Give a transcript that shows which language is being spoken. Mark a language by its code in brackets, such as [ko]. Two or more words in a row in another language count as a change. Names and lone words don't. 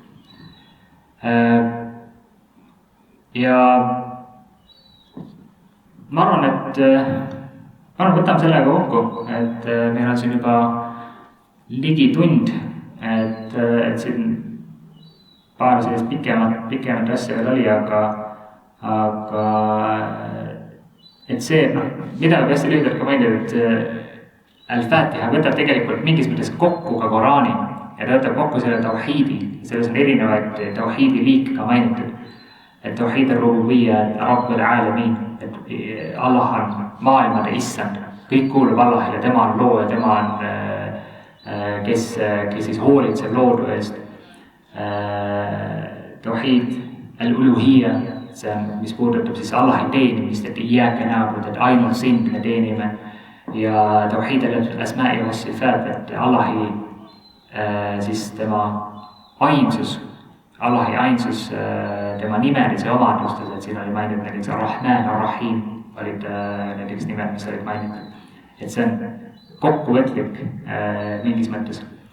[et] Ja ma arvan, et võtame sellega kokku, et meil on siin juba ligi tund, et siin paar sellist pikemat asja veel oli, aga et see, mida võib hästi lühidalt ka mainida, et Al-Fatiha võtab tegelikult mingis mõttes kokku ka Koraani ja ta võtab kokku selle tauhiidi, selles on erinevaid tauhiidi liike ka mainitud. Et [ar] توحيد الربوبية، رب العالمين, [et] et Allah on maailmade issand, kõik kuulub Allahile, tema on looja, tema on kes siis hoolitseb loodu eest. [ar] توحيد الألوهية, [et] see on, mis puudutab siis Allahi teenimist, et [ar] إياك نعبد, [et] et ainult sind me teenime. [ar] Ja توحيد الأسماء و صفات, [et] et Allahi siis tema ainsus, Allahi ainsus tema nimelise omadustes, et siin oli mainitud näiteks Ar-Rahman, Ar-Rahim olid näiteks nimed, mis olid mainitud. Et see on kokkuvõtlik mingis mõttes.